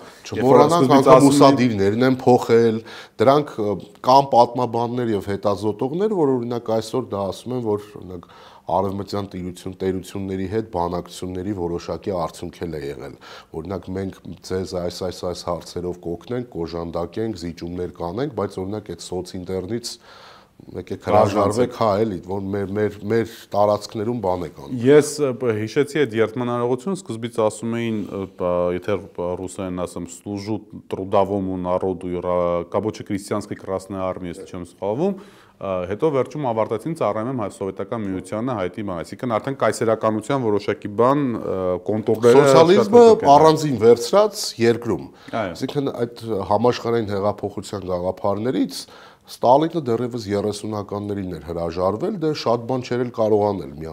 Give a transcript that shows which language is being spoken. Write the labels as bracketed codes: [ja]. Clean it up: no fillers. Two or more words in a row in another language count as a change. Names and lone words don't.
[hy] չմոռանանք անգամ ուսադիրներն են փոխել, դրանք կան պատմաբաններ եւ հետազոտողներ, որ օրինակ այսօր դա ասում են, որ օրինակ արևմտյան տերությունների հետ բանակցությունների որոշակի արդյունքել է եղել։ Օրինակ մենք ձեզ այս հարցերով կօգնենք, կոժանդակենք, զիջումներ կանենք, բայց օրինակ այդ սոցինտերնից եկեք հրաժարվեք, հա, էլի, որ մեր տարածքներում բան է կան։ Ես հիշեցի այդ երթման արարողությունը, սկզբից ասում էին, եթե ռուսերեն ասեմ, [ru] «Служу трудовому народу рабоче-крестьянской Красной Армии», [hy] если չեմ սխալվում, հետո վերջում ավարտեցին ծառայում եմ սովետական միությանը հայտի բան, այսինքն արդեն կայսերականության որոշակի բան կոնտուրները սոցիալիզմը առանձին վերցրած երկրում։ Այսինքն այդ համաշխարհային հեղափոխության գաղափարներից Ստալինը դեռևս 30-ականներին էր հրաժարվել, դե շատ բան չէր էլ կարողանել